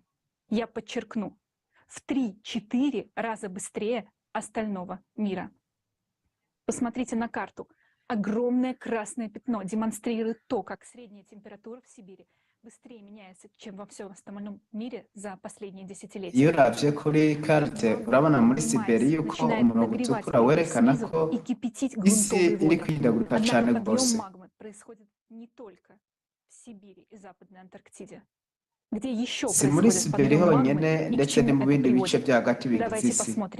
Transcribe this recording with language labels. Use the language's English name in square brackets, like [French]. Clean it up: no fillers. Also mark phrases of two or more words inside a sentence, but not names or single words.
[Russian] Я подчеркну, в 3-4 раза быстрее остального мира. Посмотрите на карту. Огромное красное пятно демонстрирует то, как средняя температура в Сибири быстрее меняется, чем во всем остальном мире за последние десятилетия. [Rundi] Iyo uravye kuri karte urabona muri Siberi yuko umurongo utukura werekana ko isi iri kwihindagurika cyane rwose. Si muri Siberi honyene ndetse no mu bindi bice bya hagati bigize isi.